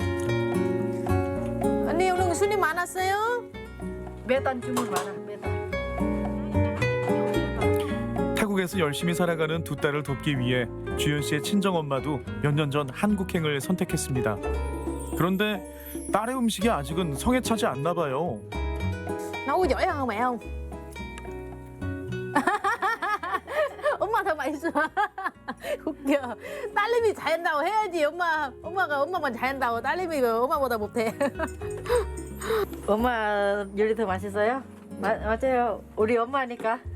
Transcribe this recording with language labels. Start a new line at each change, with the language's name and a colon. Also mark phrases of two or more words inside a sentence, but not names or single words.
Korean: 언니 오늘 손님 많았어요? 매단 주문 많아. 매단. 타국에서 열심히 살아가는 두 딸을 돕기 위해 주연 씨의 친정엄마도 몇 년 전 한국행을 선택했습니다. 그런데 딸의 음식이 아직은 성에 차지 않나 봐요.
Vietnamese: nấu giỏi hơn mẹ không?
Korean: 엄마 더 맛있어. 웃겨. 딸내미 잘한다고 해야지. 엄마만 잘한다고 딸내미 왜 엄마보다 못해? 엄마 요리 더 맛있어요? 맞아요. 우리 엄마니까.